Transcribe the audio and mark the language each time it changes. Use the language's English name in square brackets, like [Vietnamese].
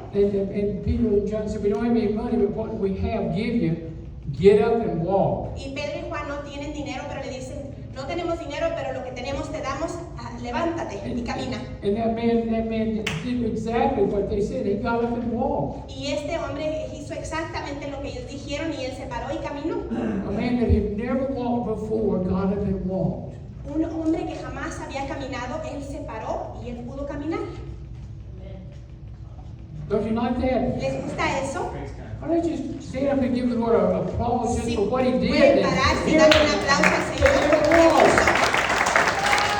[English] And Peter and John said, we don't have any money, but what we have, give you. Get up and walk. [Spanish] Y Pedro y Juan no tienen dinero, pero le dicen, no tenemos dinero, pero lo que tenemos te damos, levántate y camina. [English] And that man did exactly what they said. He got up and walked. [Spanish] Y este hombre hizo exactamente lo que ellos dijeron y él se paró y caminó. [English] A man that had never walked before got up and walked. [Spanish] Un hombre que jamás había caminado, él se paró y él pudo caminar. [English] Don't you like that? [Spanish] ¿Les gusta eso? [English] Why don't you stand up and give the Lord an applause just [Spanish] Sí, [English] for what he did? [Spanish] pueden pararse y darle un aplauso al Señor por lo que hizo.